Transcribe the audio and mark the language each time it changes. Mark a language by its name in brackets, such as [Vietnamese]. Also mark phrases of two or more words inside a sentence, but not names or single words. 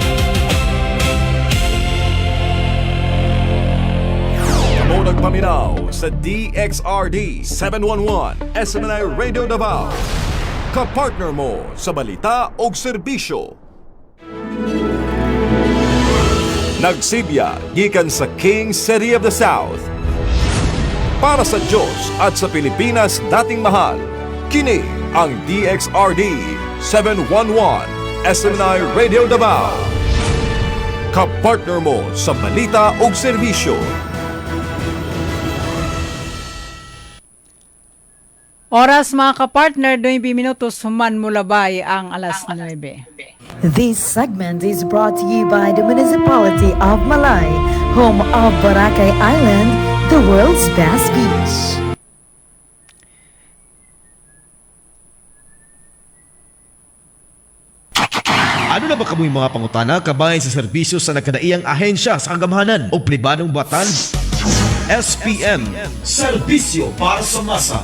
[Cebuano] Nagpaminaw sa DXRD 711 SMNI Radio Davao. Kapartner mo sa balita o serbisyo. Nagsilya gikan sa King City of the South. [Filipino] Para sa Diyos at sa Pilipinas dating mahal, [Cebuano] kini ang [Filipino] DXRD 711 SMNI Radio Davao. [Cebuano] Kapartner mo sa balita o serbisyo. Oras mga kapartner, 9 minutos human mulabay ang alas 9. [English] This segment is brought to you by the Municipality of Malay, home of Boracay Island, the world's best beach. [Cebuano] Ano na ba kamoy mga pangutana kabayan sa serbisyo sa nagkadaiyang ahensya sa kagamahanan o pribadong batan? SPM, Serbisyo para sa Masa.